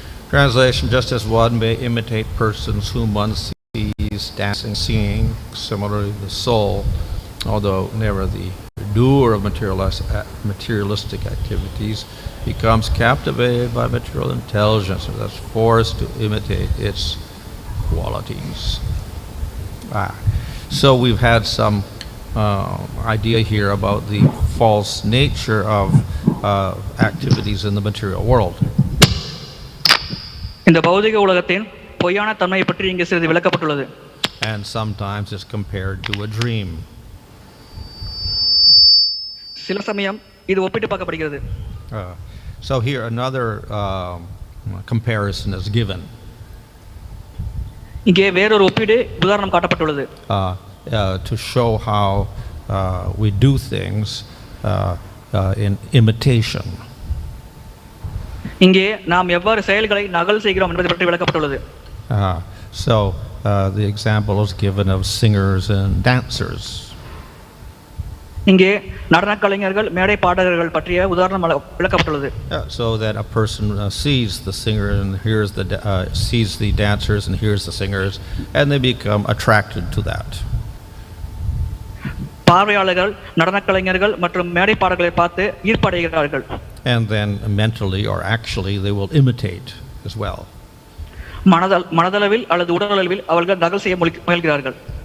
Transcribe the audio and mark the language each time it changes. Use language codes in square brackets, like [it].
[en] Translation: just as one may imitate persons whom one sees dancing, singing, similarly the soul, although never the doer of materialistic activities, becomes captivated by material intelligence and thus forced to imitate its qualities. So we've had some idea here about the false nature of activities in the material world. [ta] இந்த பௌதிக உலகத்தின் பொய்யான தன்மையை பற்றி இங்கே சிறிது விளக்கப்பட்டுள்ளது. [en] And sometimes it's compared to a dream. [ta] சில சமயம் இது ஒப்பிட்டு பார்க்கப்படுகிறது. [en] So here another comparison is given. [ta] இங்கே வேறொரு ஒப்பீடு உதாரணம் காட்டப்பட்டுள்ளது. [en] To show how we do things in imitation. [ta] இங்கே நாம் எவ்வாறு செயல்களை நகல் செய்கிறோம் என்பதை பற்றி விளக்கப்பட்டுள்ளது. [en] So the example is given of singers and dancers. [ta] இங்கே நடன கலைஞர்கள் மேடை பாடகர்கள் பற்றிய உதாரணம் விளக்கப்பட்டுள்ளது. [en] So that a person sees the singer and hears sees the dancers and hears the singers, and they become attracted to that. [ta] பார்வையாளர்கள் நடன கலைஞர்கள் மற்றும் மேடை பாடல்களை பார்த்து ஈர்ப்படைகிறார்கள். [en] And then mentally or actually they will imitate as well. [ta] மனதளவில் அல்லது உடலளவில் அவர்கள் நகல் செய்ய முயல்கிறார்கள்.